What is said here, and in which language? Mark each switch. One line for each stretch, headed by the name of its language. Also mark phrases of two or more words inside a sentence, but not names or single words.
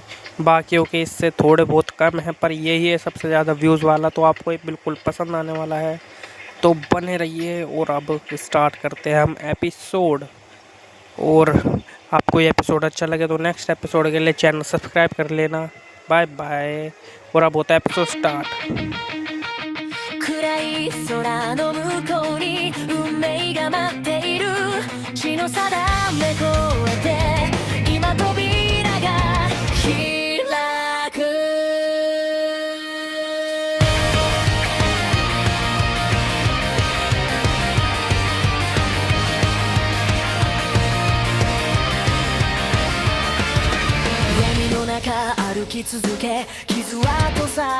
Hindi: बाकियों के इससे थोड़े बहुत कम हैं, पर यही है सबसे ज़्यादा व्यूज़ वाला, तो आपको ये बिल्कुल पसंद आने वाला है। तो बने रहिए। और अब स्टार्ट करते हैं हम एपिसोड। और आपको ये एपिसोड अच्छा लगे तो
English: next episode
Hindi: के लिए
English: channel subscribe
Hindi: कर लेना।
English: bye bye.
Hindi: और अब होता है
English: episode start.
Japanese: 暗い空の向こうに運命が待っている血の定め越えて今扉が開く闇の中歩き続け傷跡さ